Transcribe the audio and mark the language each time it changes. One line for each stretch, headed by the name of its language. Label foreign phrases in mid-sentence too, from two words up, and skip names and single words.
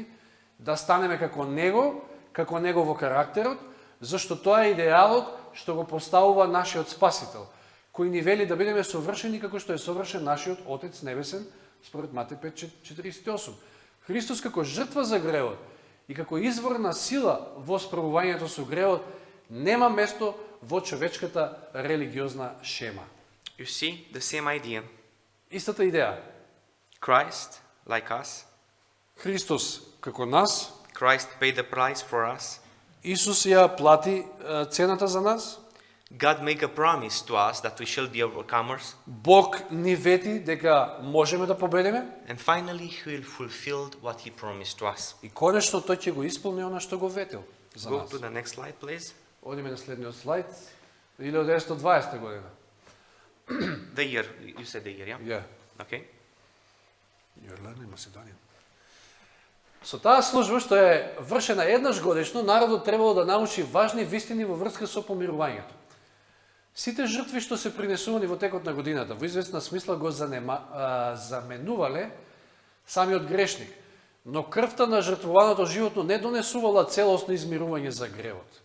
Macedonian: Да станеме како Него во карактерот, зашто тоа е идеалот што го поставува нашиот Спасител, кој ни вели да бидеме совршени како што е совршен нашиот Отец Небесен, според Матеј 5:48. Христос како жртва за гревот и како извор на сила во справувањето со гревот нема место во човечката религиозна шема.
English: You see the same idea.
Macedonian: Истата идеја.
English: Christ, like us.
Macedonian: Христос како нас.
English: Christ paid the price for us.
Macedonian: Исус ја плати цената за нас.
English: God make a promise to us that we shall be overcomers.
Macedonian: Бог ни вети дека можеме да победиме.
English: And finally he will fulfill what he promised to us.
Macedonian: И конечно тој ќе го исполни она што го ветил за
English: Go
Macedonian: нас.
English: to the next slide, please.
Macedonian: Одиме на следниот слайд. 1920 година.
English: The year, you said the year, yeah? Yeah. Okay. You're learning Macedonian.
Macedonian: Со таа служба што е вршена еднаш годишно, народот требало да научи важни вистини во врска со помирувањето. Сите жртви што се принесувани во текот на годината, во известна смисла го заменувале самиот грешник, но крвта на жртвуваното животно не донесувала целосно измирување за гревот.